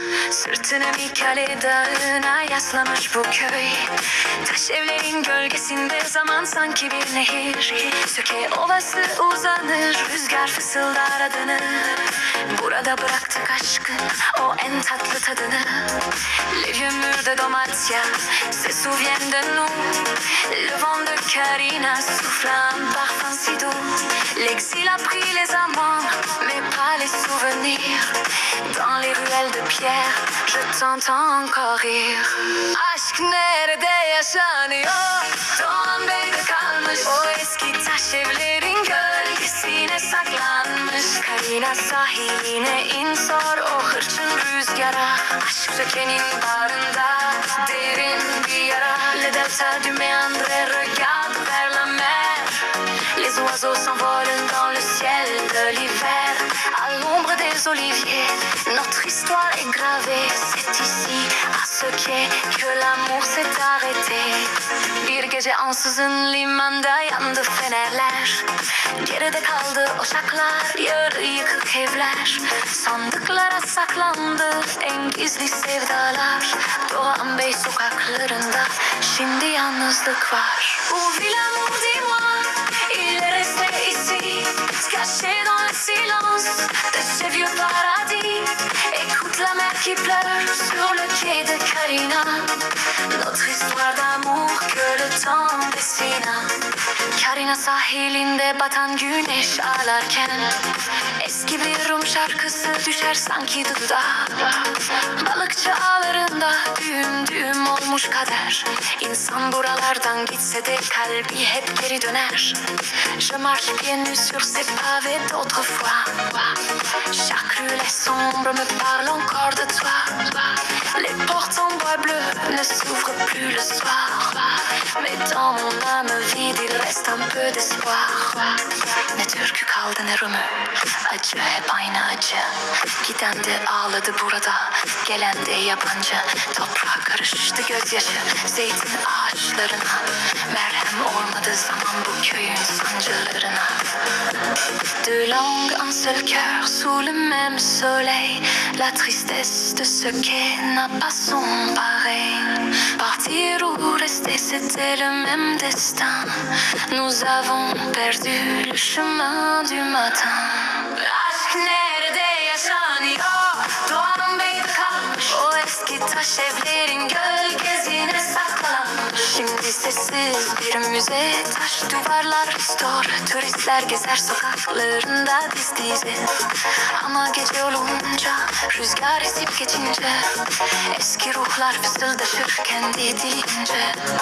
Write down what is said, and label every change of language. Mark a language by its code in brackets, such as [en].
[tr] Sırtını bir kale dağına yaslamış bu köy. Taş evlerin gölgesinde zaman sanki bir nehir. Söke ovası uzanır, rüzgar fısıldar adını. Burada bıraktık aşkın o en tatlı tadını. [fr] Les vieux murs de Domatia se souviennent de nous. Le vent de Carina souffle un parfum si doux. L'exil a pris les amants, mais pas les souvenirs. Dans les ruelles de pierre, je t'entends encore rire. [tr] Aşk nerede yaşanıyor? Doğan Bey'de kalmış o eski taş evlerin gölgesine saklanmış. Karina sahiline in sor o hırçın rüzgara. Aşk sökenin bağrında derin bir yara. [fr] Le delta du méandre regarde vers la mer. Les oiseaux s'envolent dans le ciel de l'hiver. À l'ombre des oliviers, notre histoire est gravée. C'est ici, à ce quai, que l'amour s'est arrêté. [tr] Bir gece ansızın limanda yandı fenerler. Geride kaldı oşaklar, yarı yıkık evler. Sandıklara saklandı en gizli sevdalar. Doğan Bey sokaklarında şimdi yalnızlık var. [fr] Ouvre l'amour, dis-moi, il est resté ici, caché dans le silence de ce vieux paradis. Écoute la mer qui pleure sur le quai de Carina. Notre histoire d'amour que le temps dessina. [tr] Carina sahilinde batan güneş ağlarken eski bir Rum şarkısı düşer sanki dudağa. Balıkçı ağlarında düğüm düğüm olmuş kader. İnsan buralardan gitse de kalbi hep geri döner. [fr] Je marche pieds nus sur ces pavés d'autrefois. Chaque rue les sombre me parle encore de toi. Les portes en bois bleu ne s'ouvrent plus le soir. Mais dans mon âme vide il reste un peu d'espoir. [tr] Ne türkü kaldı ne Rum'u, acı hep aynı acı. Giden de ağladı burada, gelen de yabancı. Toprağa karıştı gözyaşı zeytin ağaçlarına. Merhem olmadı zaman bu köyün sancılarına. [fr] Deux langues, un seul cœur sous le même soleil. La tristesse de ce quai n'a pas son pareil. Partir ou rester, c'était le même destin. Nous avons perdu le chemin du matin. [tr] Aşk nerede yaşanıyor? Doğan Bey'de kalmış o eski taş evlerin gölgesine saklanmış. Şimdi sessiz bir müze, taş duvarlar restore. Turistler gezer sokaklarında diz dize. Ama gece olunca, rüzgar esip geçince eski ruhlar fısıldaşır kendi dilince.